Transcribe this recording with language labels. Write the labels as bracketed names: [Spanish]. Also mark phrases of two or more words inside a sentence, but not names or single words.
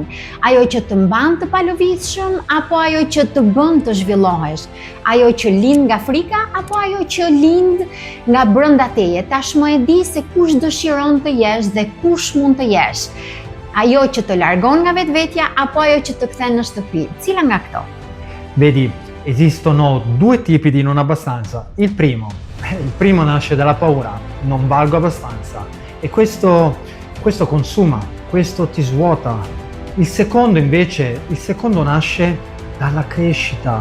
[Albanian] Ajo që të mban të palëvizshëm apo ajo që të bën të zhvillohesh? Ajo që lind nga frika apo ajo që lind nga brenda teje? Tashmë e di se kush dëshiron të jesh dhe kush mund të jesh. Ajo që të largon nga vetvetja apo ajo që të kthen në shtëpi? Cila nga këto? [Italian] Vedi, esistono due tipi di non abbastanza. Il primo nasce dalla paura, non valgo abbastanza. E questo consuma, questo ti svuota. Il secondo nasce dalla crescita.